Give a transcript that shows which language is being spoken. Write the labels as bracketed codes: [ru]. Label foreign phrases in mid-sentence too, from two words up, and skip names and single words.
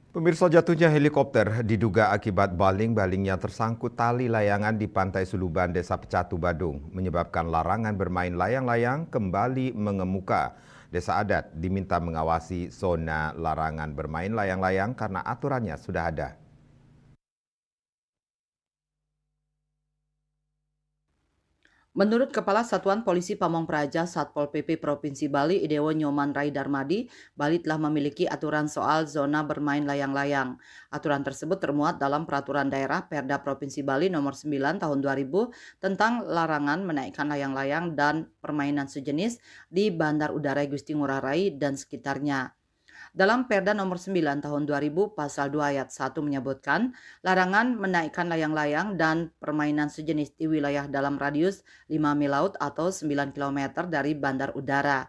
[id] Pemirsa, jatuhnya helikopter diduga akibat baling-baling yang tersangkut tali layangan di Pantai Suluban, Desa Pecatu, Badung, menyebabkan larangan bermain layang-layang kembali mengemuka. Desa adat diminta mengawasi zona larangan bermain layang-layang karena aturannya sudah ada. Menurut Kepala Satuan Polisi Pamong Praja Satpol PP Provinsi Bali Idewo Nyoman Rai Darmadi, Bali telah memiliki aturan soal zona bermain layang-layang. Aturan tersebut termuat dalam Peraturan Daerah Perda Provinsi Bali Nomor 9 Tahun 2000 tentang larangan menaikkan layang-layang dan permainan sejenis di Bandar Udara Gusti Ngurah Rai dan sekitarnya. Dalam Perda Nomor 9 Tahun 2000 Pasal 2 Ayat 1 menyebutkan larangan menaikkan layang-layang dan permainan sejenis di wilayah dalam radius 5 mil laut atau 9 km dari bandar udara.